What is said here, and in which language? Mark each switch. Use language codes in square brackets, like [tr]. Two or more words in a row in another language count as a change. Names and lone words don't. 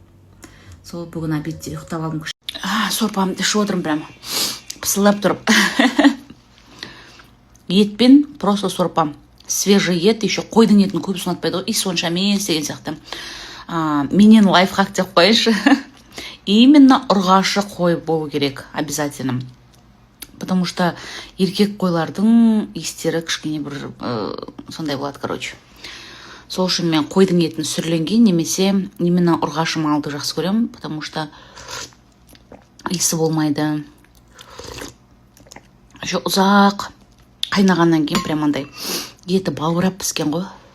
[kk] Сол бүгін обедте ұйықтап алдым. Сорпамды ішіп отырмын прямо. Пысылдап тұрып. Етпен просто сорпам. Свежий ет, еще қойдың етін көбісін ұнатпайды ғой. И сонша мен деген сияқты. Менен лайфхак деп қойшы. Именно ұрғашы қой болу керек обязательно. [ru] Потому что [kk] еркек қойлардың истері кішкене бір сондай болады, короче. Сол үшін мен қойдың етін сүрленген, немесе именно ұрғашы малды жақсы көремін, [ru] потому что [kk] иісі болмайды. Еще ұзақ қайнағаннан кейін прямандай еті баурап піскен ғой.